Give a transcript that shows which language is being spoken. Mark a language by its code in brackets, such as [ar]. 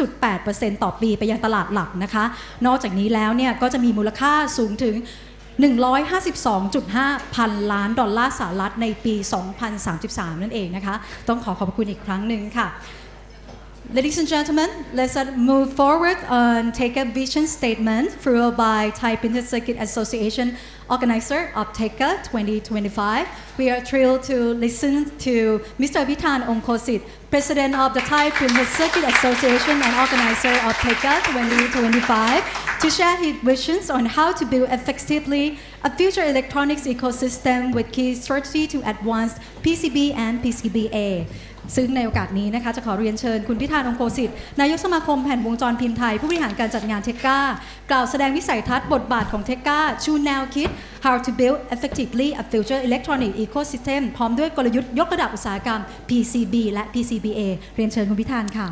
[th] 5.8% ต่อปีไปยังตลาดหลักนะคะนอกจากนี้แล้วเนี่ยก็จะมีมูลค่าสูงถึง152.5 พันล้านดอลลาร์สหรัฐในปี 2033 นั่นเองนะคะต้องขอบคุณอีกครั้งหนึ่งค่ะ [en] Ladies and gentlemen, let's move forward and take a vision statement followed by Thai Printed Circuit Association organizer of THECA 2025. We are thrilled to listen to Mr. Pithan Ongkosit, President of the Thai Printed Circuit Association and organizer of THECA 2025, to share his visions on how to build effectively a future electronics ecosystem with key strategy to advance PCB and PCBA. [th] ซึ่งในโอกาสนี้นะคะจะขอเรียนเชิญคุณพิธาน องค์โกสิทธิ์นายกสมาคมแผ่นวงจรพิมพ์ไทยผู้บริหารการจัดงาน THECA กล่าวแสดงวิสัยทัศน์บทบาทของ THECA ชูแนวคิด [en] how to build effectively a future electronic ecosystem [th] พร้อมด้วยกลยุทธ์ยกระดับอุตสาหกรรม PCB และ PCBA เรียนเชิญคุณพิธานค่ะ